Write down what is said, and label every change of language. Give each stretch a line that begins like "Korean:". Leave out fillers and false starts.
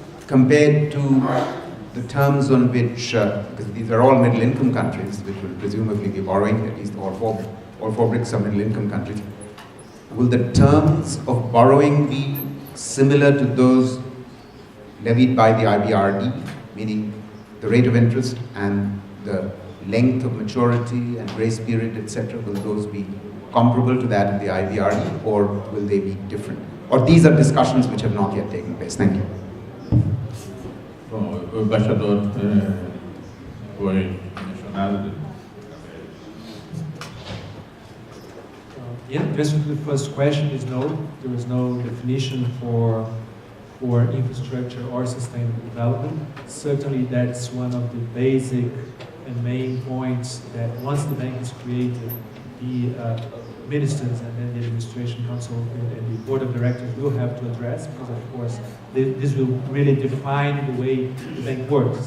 English: compared to the terms on which, because these are all middle-income countries, which will presumably be borrowing, at least all four BRICS are middle-income countries, will the terms of borrowing be similar to those levied by the IBRD, meaning the rate of interest and the length of maturity and grace period, etc.? Will those be comparable to that of the IBRD, or will they be different? Or these are discussions which have not yet taken place? Thank you.
Portuguese: Bom, o embaixador foi mencionado.
English: The answer to the first question is no. There is no definition for infrastructure or sustainable development. Certainly, that's one of the basic and main points that once the bank is created, the ministers and then the administration council and the board of directors will have to address, because of course this will really define the way the bank works.